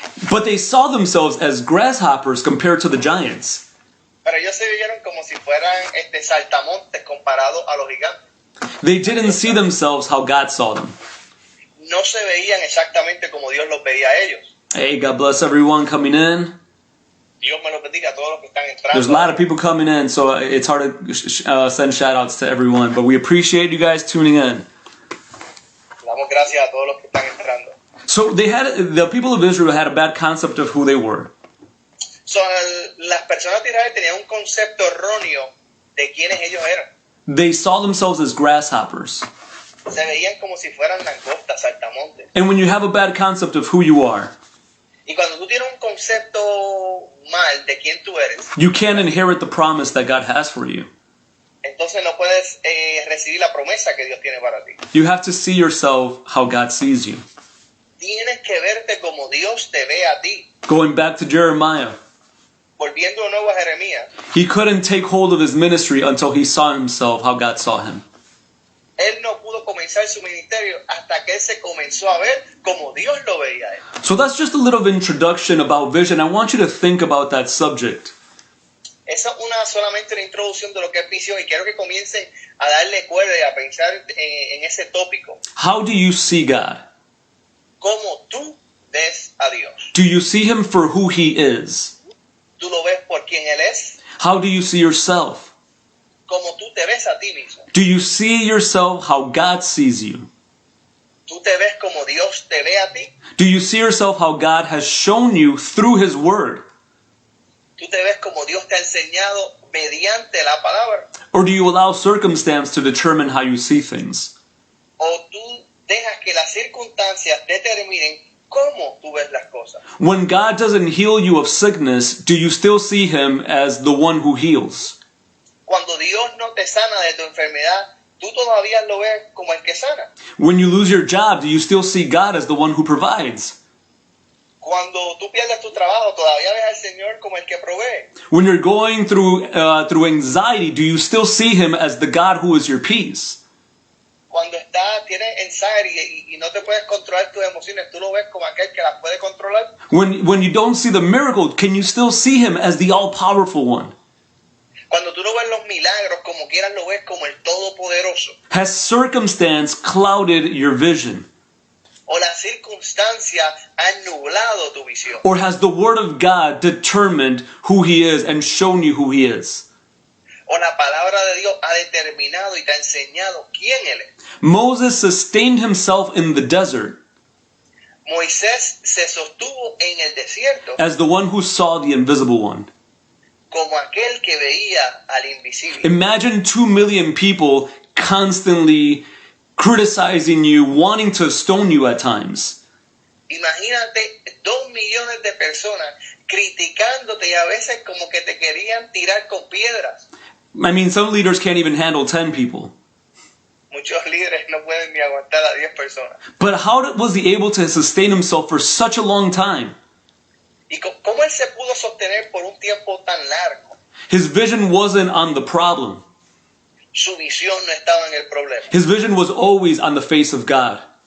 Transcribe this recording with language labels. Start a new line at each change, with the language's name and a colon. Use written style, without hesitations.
English: But they saw themselves as grasshoppers compared to the giants.
Spanish: Pero ellos se vieron como si fueran saltamontes comparados a los gigantes.
English: They didn't see themselves how God saw them.
Spanish: No se veían exactamente como Dios los veía a ellos.
English: Hey, God bless everyone coming in.
Spanish: Dios me lo bendiga a todos los que están entrando.
English: There's a lot of people coming in, so it's hard to send shout outs to everyone, but we appreciate you guys tuning in.
Spanish: Damos gracias a todos los que están entrando.
English: So the people of Israel had a bad concept of who they were.
Spanish: So, las personas de Israel tenían un concepto erróneo de quiénes ellos eran.
English: They saw themselves as grasshoppers.
Spanish: Se veían como si fueran langostas, saltamontes.
English: And when you have a bad concept of who you are,
Spanish: Y cuando tú tienes un concepto mal de quién tú eres,
English: you can't inherit the promise that God has for you.
Spanish: entonces no puedes recibir la promesa que Dios tiene para ti.
English: You have to see yourself how God sees you.
Spanish: Tienes que verte como Dios te ve a ti.
English: Going back to Jeremiah,
Spanish: Volviendo de nuevo a Jeremías,
English: he couldn't take hold of his ministry until he saw himself how God saw him.
Spanish: él no pudo comenzar su ministerio hasta que él se comenzó a ver como Dios lo veía a él.
English: So that's just a little introduction about vision. I want you to think about that subject.
Spanish: Esa es solamente una introducción de lo que es visión y quiero que comiencen a darle cuerda y a pensar en ese tópico.
English: How do you see God?
Spanish: ¿Cómo tú ves a Dios?
English: Do you see him for who he is?
Spanish: ¿Tú lo ves por quien Él es?
English: How do you see yourself?
Spanish: ¿Cómo tú te ves a ti mismo?
English: Do you see yourself how God sees you?
Spanish: ¿Tú te ves como Dios te ve a ti?
English: Do you see yourself how God has shown you through his word?
Spanish: ¿Tú te ves como Dios te ha enseñado mediante la palabra?
English: Or do you allow circumstance to determine how you see things?
Spanish: ¿O tú dejas que las circunstancias determinen cómo tú ves las cosas?
English: When God doesn't heal you of sickness, do you still see him as the one who heals?
Spanish: Cuando Dios no te sana de tu enfermedad, tú todavía lo ves como el que sana.
English: When you lose your job, do you still see God as the one who provides?
Spanish: Cuando tú pierdes tu trabajo, todavía ves al Señor como el que provee.
English: When you're going through anxiety, do you still see him as the God who is your peace?
Spanish: Cuando tienes anxiety y no te puedes controlar tus emociones, tú lo ves como aquel que las puede controlar.
English: When you don't see the miracle, can you still see him as the all-powerful one?
Spanish: Cuando tú no ves los milagros, como quieras lo ves como el Todopoderoso.
English: Has circumstance clouded your vision?
Spanish: O las circunstancias han nublado tu visión.
English: Or has the word of God determined who he is and shown you who he is?
Spanish: O la palabra de Dios ha determinado y te ha enseñado quién Él es.
English: Moses sustained himself in the desert
Spanish: Moisés se sostuvo en el desierto
English: as the one who saw the invisible one.
Spanish: como aquel que veía al invisible.
English: Imagine 2 million people constantly criticizing you, wanting to stone you at times.
Spanish: Imagínate 2 millones de personas criticándote y a veces como que te querían tirar con piedras.
English: I mean, some leaders can't even handle 10 people.
Spanish: Muchos líderes no pueden ni aguantar a 10 personas.
English: But how was he able to sustain himself for such a long time?
Spanish: ¿Y cómo él se pudo sostener por un tiempo tan largo?
English: His vision wasn't on the problem.
Spanish: Su visión no estaba en el problema.
English: His vision was always on the face of God.